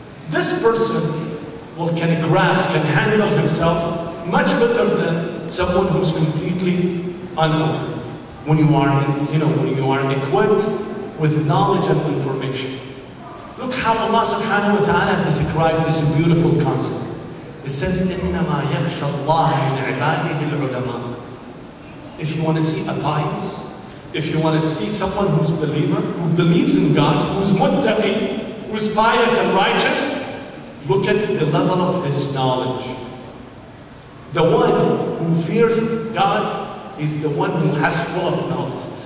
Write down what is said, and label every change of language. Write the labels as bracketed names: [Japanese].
[English] This person can grasp, can handle himself much better than someone who's completely unknown. When you are, when you are equipped with knowledge and information. Look how Allah subhanahu wa ta'ala described this beautiful concept. It says, [Arabic] إِنَّمَا يَخْشَى اللَّهَ مِنْ عِبَادِهِ الْعُلَمَاءِ. [English] If you want to see a pious, if you want to see someone who's a believer, who believes in God, who's muttaqi, who's pious and righteous, look at the level of his knowledge. The one who fears God is the one who has full of knowledge.